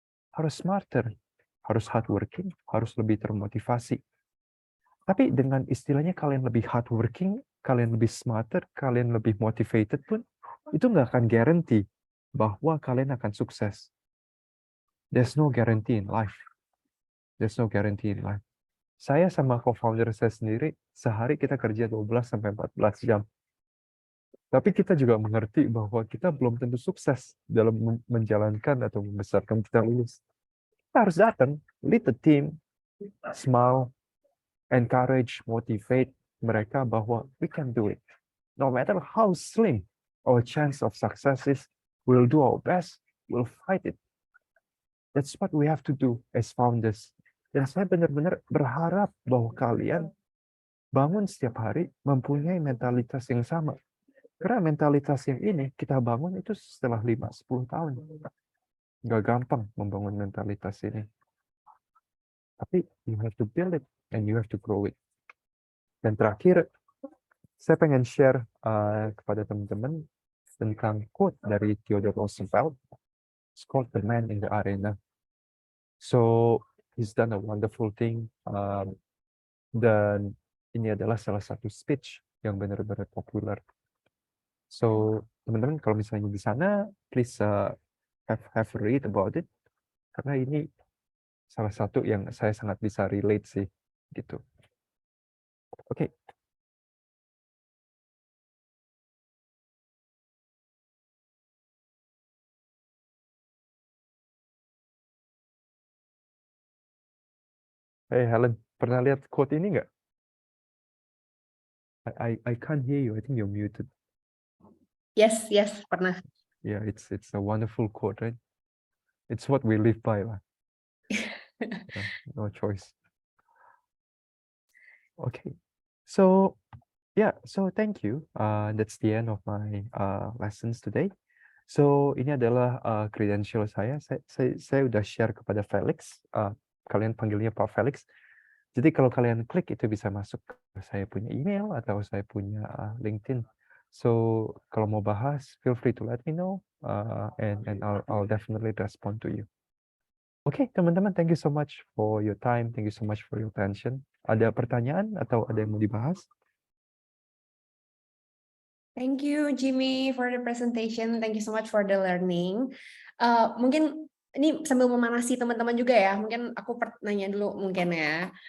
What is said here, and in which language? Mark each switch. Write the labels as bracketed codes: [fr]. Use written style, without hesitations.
[id] Harus smarter, harus hardworking, harus lebih termotivasi. Tapi dengan istilahnya kalian lebih hardworking, kalian lebih smarter, kalian lebih motivated pun, itu nggak akan guarantee bahwa kalian akan sukses. [en] There's no guarantee in life. There's no guarantee in life. [id] Saya sama co-founder saya sendiri, sehari kita kerja 12-14 jam. Tapi kita juga mengerti bahwa kita belum tentu sukses dalam menjalankan atau membesarkan kita lulus. Kita harus datang, [en] lead the team, smile, encourage, motivate [id] mereka bahwa [en] we can do it. No matter how slim our chance of success is, we'll do our best, we'll fight it. That's what we have to do as founders. [id] Dan saya benar-benar berharap bahwa kalian bangun setiap hari mempunyai mentalitas yang sama. Karena mentalitas yang ini kita bangun itu setelah 5-10 tahun. Nggak gampang membangun mentalitas ini. Tapi [en] you have to build it and you have to grow it. [id] Dan terakhir, saya pengen share kepada teman-teman tentang quote dari Theodore Roosevelt. [en] It's called The Man in the Arena. So, he's done a wonderful thing. [id] Dan ini adalah salah satu speech yang benar-benar populer. So, teman-teman kalau misalnya di sana, [en] please have a read about it. [id] Karena ini salah satu yang saya sangat bisa relate sih, gitu. Oke. Hey Helen, pernah lihat quote ini nggak? [en] I can't hear you. I think you're muted. [id] Yes, pernah. [en] Yeah, it's a wonderful quote, right? It's what we live by lah. Yeah, no choice. Okay, so yeah, so thank you. That's the end of my lessons today. [id] So ini adalah credential saya. Saya udah share kepada Felix. Kalian panggilnya Pak Felix. Jadi kalau kalian klik itu bisa masuk ke saya punya email atau saya punya LinkedIn. So kalau mau bahas, [en] feel free to let me know, and I'll definitely respond to you. Oke, teman-teman, thank you so much for your time. Thank you so much for your attention. [id] Ada pertanyaan atau ada yang mau dibahas? [en] Thank you, Jimmy, for the presentation. Thank you so much for the learning. [id] Mungkin ini sambil memanasi teman-teman juga ya. Mungkin aku nanya dulu mungkin ya.